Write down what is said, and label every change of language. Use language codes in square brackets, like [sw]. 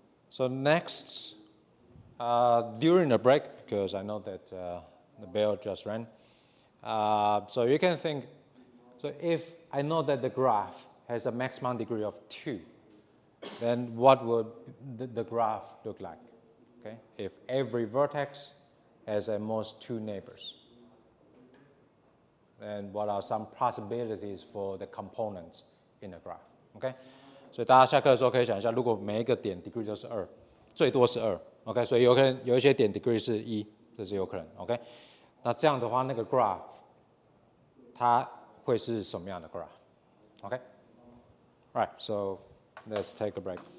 [en] So next, during the break, because I know that the bell just rang, so you can think, so if I know that the graph has a maximum degree of 2, then what would the graph look like? Okay, if every vertex has at most 2 neighbors, then what are some possibilities for the components in the graph? [zh] Okay, 所以大家下课的时候可以想一下，如果每一个点 degree 都是2，最多是2 ，OK， 所以有可能有一些点 degree 是1，这是有可能 ，OK。那这样的话，那个 graph 它会是什么样的 graph？OK， [en] Right, so let's take a break.